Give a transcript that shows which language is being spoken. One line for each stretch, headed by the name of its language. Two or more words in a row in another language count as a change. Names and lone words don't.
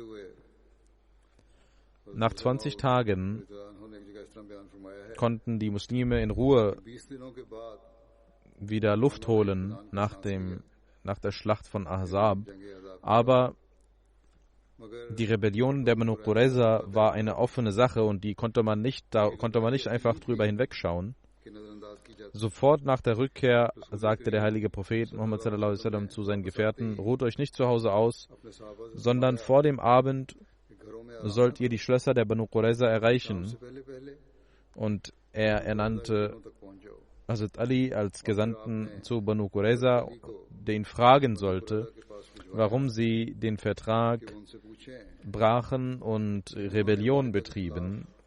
German: Nach 20 Tagen konnten die Muslime in Ruhe wieder Luft holen nach der Schlacht von Ahzab, aber die Rebellion der Banu Qurayza war eine offene Sache und da konnte man nicht einfach drüber hinwegschauen. Sofort nach der Rückkehr sagte der heilige Prophet Muhammad
Arabic: صلى الله عليه وسلم
German: zu seinen Gefährten: Ruht euch nicht zu Hause aus, sondern vor dem Abend sollt ihr die Schlösser der Banu Qurayza erreichen. Und er ernannte Hazrat Ali als Gesandten zu Banu Qurayza, der ihn fragen sollte, warum sie den Vertrag brachen und Rebellion betrieben,